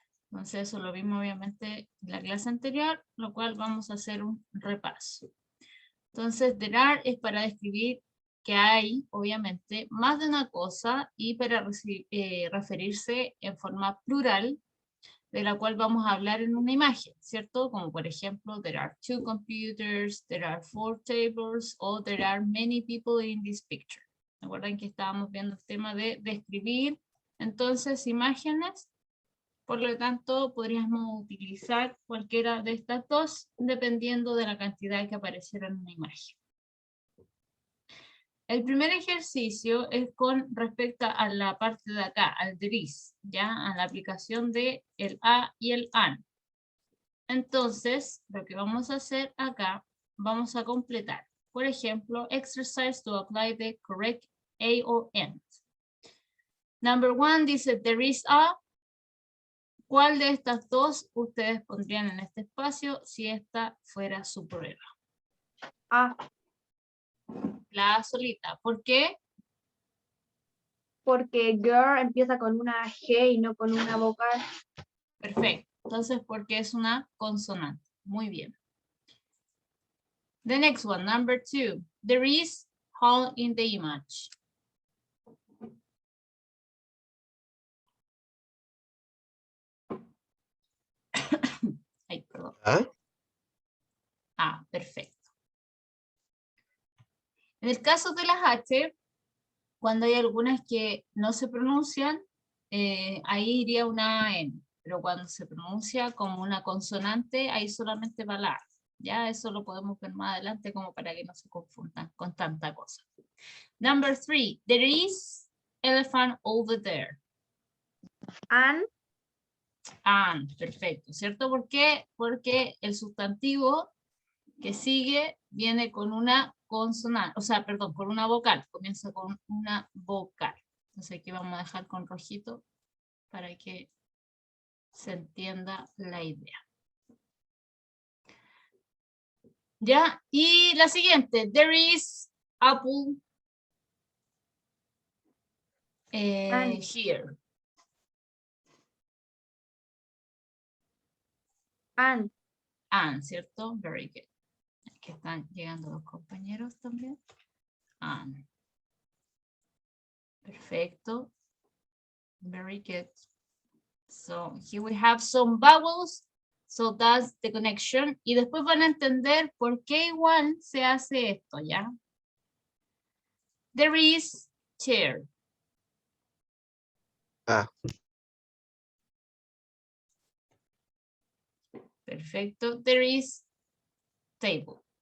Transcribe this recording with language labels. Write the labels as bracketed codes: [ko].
[es] Entonces eso lo vimos obviamente en la clase anterior, lo cual vamos a hacer un repaso. Entonces there are es para describir que hay obviamente más de una cosa, y para referirse en forma plural, de la cual vamos a hablar en una imagen, ¿cierto? Como por ejemplo, [en] there are 2 computers, there are 4 tables, [es] o [en] there are many people in this picture. [es] ¿Recuerdan que estábamos viendo el tema de describir entonces imágenes? Por lo tanto, podríamos utilizar cualquiera de estas dos, dependiendo de la cantidad que apareciera en una imagen. El primer ejercicio es con respecto a la parte de acá, al there is, ya, a la aplicación de el a y el an. Entonces, lo que vamos a hacer acá, vamos a completar. Por ejemplo, [en] exercise to apply the correct a or and. Number 1 [es] dice [en] there is a. [es] ¿Cuál de estas dos ustedes pondrían en este espacio si esta fuera su prueba? A, La A solita. ¿Por qué? porque girl empieza con una G y no con una vocal. Perfecto. Entonces, porque es una consonante. Muy bien. [en] The next one, number 2. There is hole in the image. [es] Ay, perdón. ¿Ah? Ah, perfecto. En el caso de las H, cuando hay algunas que no se pronuncian, ahí iría una N. Pero cuando se pronuncia como una consonante, ahí solamente va la A. Ya eso lo podemos ver más adelante como para que no se confundan con tanta cosa. [en] Number 3. There is elephant over there. An, [es] And, perfecto, ¿cierto? ¿Por qué? Porque el sustantivo que sigue viene con una consonante, o sea, perdón, con una vocal, comienza con una vocal. Entonces aquí vamos a dejar con rojito para que se entienda la idea. ¿Ya? Y la siguiente, [en] there is apple here. And. And, ¿cierto? Very good. [es] Aquí están llegando los compañeros también. [en] And. Perfecto. Very good. So here we have some vowels. So that's the connection. [es] Y después van a entender por qué igual se hace esto, ¿ya? [en] There is chair. Ah, Perfecto. There is table.